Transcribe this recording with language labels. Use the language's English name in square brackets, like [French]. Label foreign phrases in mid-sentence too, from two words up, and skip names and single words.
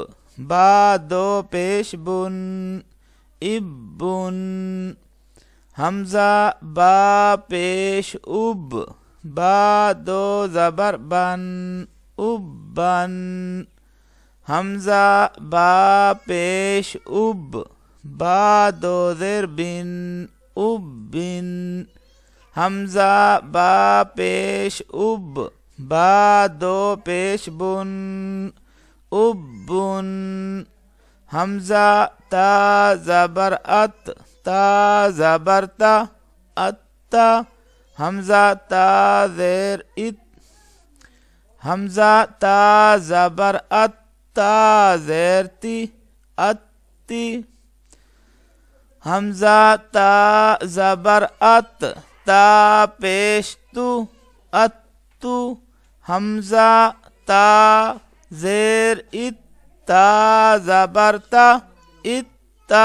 [Urdu] با دو پیش بن، ابن، حمزہ با پیش اب، با دو زبر بن، ابن، حمزہ با پیش اب، با دو زیر بن، ابن، حمزہ با پیش اب، با دو پیش بن، ابن، حمزہ تا زبر ات، تا زبر تا، اتا، حمزہ تا زیر ات، حمزہ تا زبر ات، تا زیر تی، اتی، حمزہ تا زبر ات، تا پیش تو، اتو، حمزہ تا زیر ات، تا زبر تا، اتا،